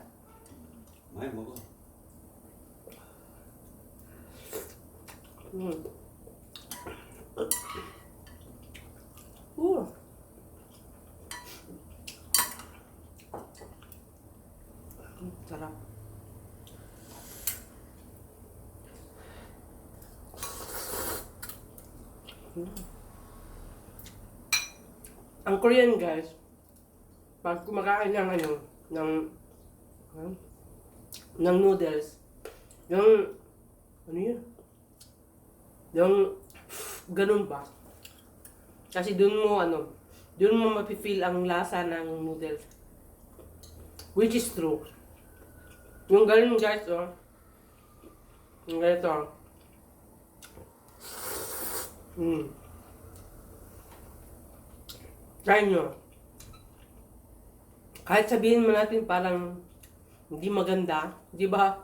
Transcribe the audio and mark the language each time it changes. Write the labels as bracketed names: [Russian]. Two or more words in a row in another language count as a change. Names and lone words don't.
[Korean] 많이 먹어. 우와. 잘하. [Filipino] Ang Korean guys, pag kumakain ng noodles, yung yung ganun ba? Kasi dun mo mapi-feel ang lasa ng noodles. [English] Which is true. [Filipino] Yung ganun guys, oh. Yung ganito. Try nyo. Kahit sabihin mo natin parang hindi maganda, di ba?